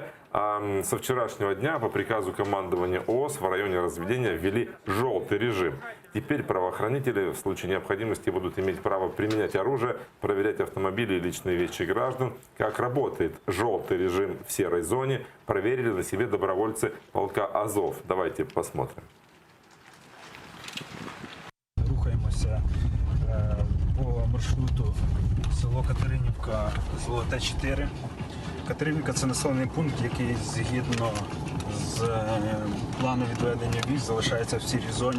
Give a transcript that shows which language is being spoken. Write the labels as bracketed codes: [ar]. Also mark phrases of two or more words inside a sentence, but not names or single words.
[ru] А со вчерашнего дня по приказу командования ООС в районе разведения ввели желтый режим. Теперь правоохранители в случае необходимости будут иметь право применять оружие, проверять автомобили и личные вещи граждан. Как работает желтый режим в серой зоне, проверили на себе добровольцы полка Азов. Давайте посмотрим. [uk] Рухаємося по маршруту село Катеринівка, Золоте 4. Катеринівка – це населений пункт, який згідно з плану відведення військ залишається в сірій зоні.